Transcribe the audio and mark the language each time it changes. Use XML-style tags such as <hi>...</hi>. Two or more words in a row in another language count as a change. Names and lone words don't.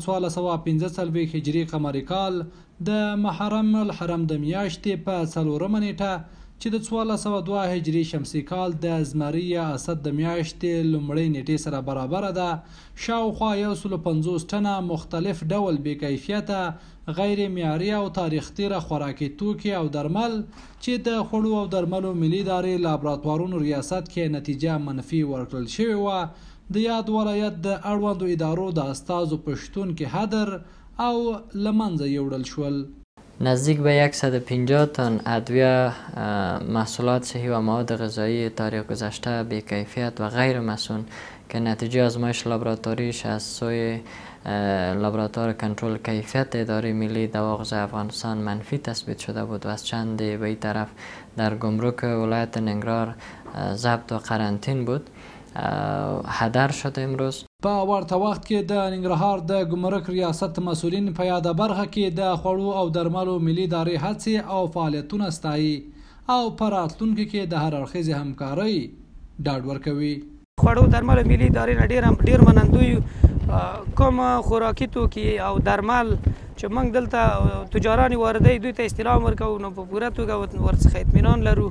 <ps>1445 هجري قمري کال د محرم الحرم د میاشتې په 4مه نیټه چې د 1402 هجري شمسي کال د زمري یا اسد د میاشتې لومړۍ نیټې سره برابره ده شاوخوا 150 ټنه مختلف ډول بې کیفیته غیر معیاري او تاریخ تیره خوراکي توکي او درمل چې د خوړو او درملو ملي ادارې لابراتوارونو ریاست کې نتیجه منفي ورکړل شوې وه. د یاد ولایت د اړوندو ادارو د استازو په شتون کې حاضر او له منځه یوړل شول.</ps> <fa>نزدیک به 150 تن ادویه، محصولات صحی و مواد غذایی تاریخ گذشته بی‌کیفیت و غیر مسئول که نتیجه آزمایش لابراتواریش از سوی لابراتوار کنترل کیفیت اداره ملی دواغذ افغانستان منفی تثبیت شده بود و از چند به این طرف در گمرک ولایت ننگرهار ضبط و قرنطین بود هدر شد. امروز</fa> <ps>په ورته وخت کې د ننګرهار د ګمرک ریاست مسؤلین په یاده برخه کې د خوړو او درملو ملي ادارې هڅې او فعالیتونه ستایي او په راتلونکي کې د هر اړخیزې همکارۍ ډاډ ورکوي. خوړو درملو ملي ادارې نه ډېر منندوی کوم خوراکي توکي او درمل چې موږ دلته تجاران واردوي دوی ته استلام ورکوو نو په پوره توګه ورڅخه اطمینان لرو.</ps>